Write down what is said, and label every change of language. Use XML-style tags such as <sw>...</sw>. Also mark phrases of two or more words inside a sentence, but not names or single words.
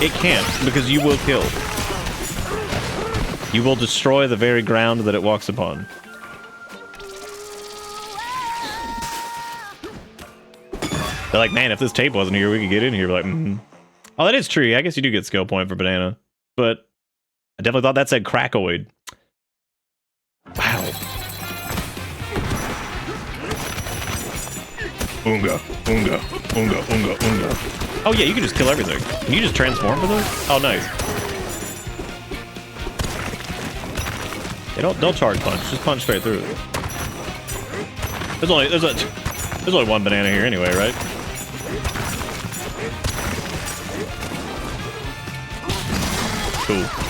<en>It can't, because you will kill. You will destroy the very ground that it walks upon. They're like, man, if this tape wasn't here, we could get in here. We're like, oh, that is true. I guess you do get skill point for banana, but I definitely thought that said crackoid. Wow. Unga, unga, unga, unga, unga. Oh yeah, you can just kill everything. Can you just transform for those? Oh, nice. Yeah, don't charge punch. Just punch straight through it. There's only one banana here anyway, right? Cool.</en>